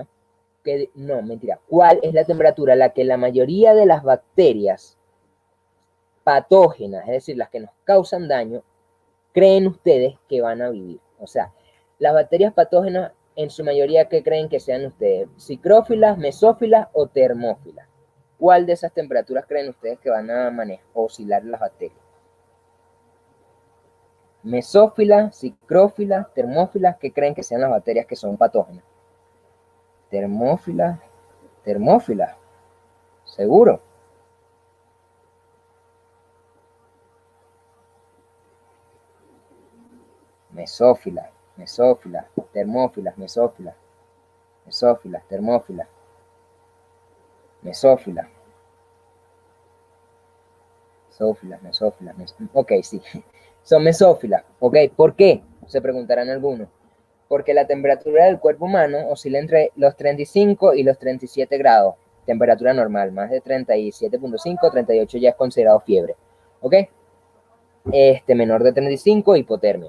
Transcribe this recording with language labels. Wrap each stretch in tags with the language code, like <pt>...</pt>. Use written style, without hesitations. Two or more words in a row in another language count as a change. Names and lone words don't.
<es>¿Cuál es la temperatura a la que la mayoría de las bacterias patógenas, es decir, las que nos causan daño, creen ustedes que van a vivir? O sea, las bacterias patógenas, en su mayoría, ¿qué creen que sean ustedes? ¿Psicrófilas, mesófilas o termófilas? ¿Cuál de esas temperaturas creen ustedes que van a oscilar las bacterias? Mesófilas, psicrófilas, termófilas, ¿qué creen que sean las bacterias que son patógenas? Termófilas, termófilas, seguro. Mesófilas, mesófilas, termófilas, mesófilas, mesófilas, termófilas, mesófilas, mesófilas, ok, sí, son mesófilas, ok, ¿por qué? Se preguntarán algunos. Porque la temperatura del cuerpo humano oscila entre los 35 y los 37 grados, temperatura normal, más de 37.5, 38 ya es considerado fiebre, ok, menor de 35, hipotermia.</es>